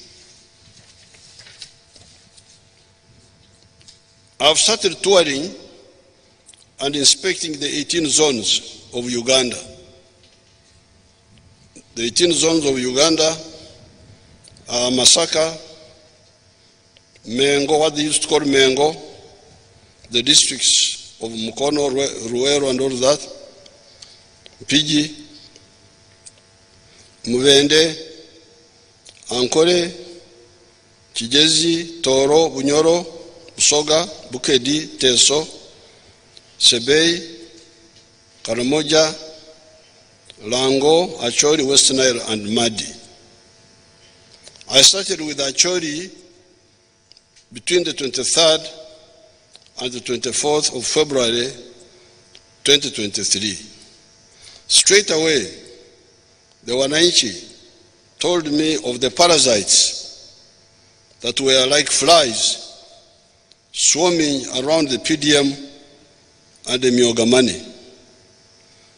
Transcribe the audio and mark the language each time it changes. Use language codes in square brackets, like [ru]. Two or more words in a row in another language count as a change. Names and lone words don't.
[en] I've started touring and inspecting the 18 zones of Uganda. The 18 zones of Uganda are Masaka, Mengo, what they used to call Mengo, the districts of Mukono, Ruero, and all that, Pigi, Muvende, Ankole, Kigezi, Toro, Bunyoro, Busoga, Bukedi, Teso, Sebei, Karamoja, Lango, Acholi, West Nile, and Madi. I started with Acholi between the 23rd and the 24th of February 2023. Straight away, the Wananchi told me of the parasites that were like flies swarming around the PDM and the Myogamani.